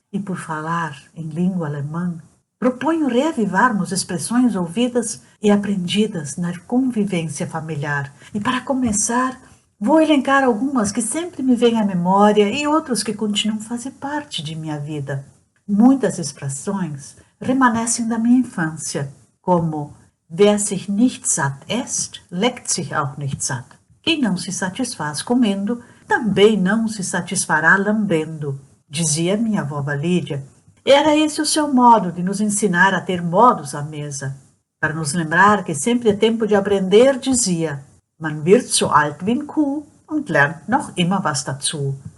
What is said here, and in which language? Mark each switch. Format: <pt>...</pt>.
<pt>E por falar em língua alemã, proponho reavivarmos expressões ouvidas e aprendidas na convivência familiar. E para começar, vou elencar algumas que sempre me vêm à memória e outras que continuam a fazer parte de minha vida. Muitas expressões remanescem da minha infância, como</pt> <de>Wer sich nicht satt esst, leckt sich auch nicht satt.</de> <pt>Quem não se satisfaz comendo, também não se satisfará lambendo, dizia minha avó Lídia. Era esse o seu modo de nos ensinar a ter modos à mesa. Para nos lembrar que sempre é tempo de aprender, dizia:</pt> <de>Man wird so alt wie ein Kuh und lernt noch immer was dazu.</de>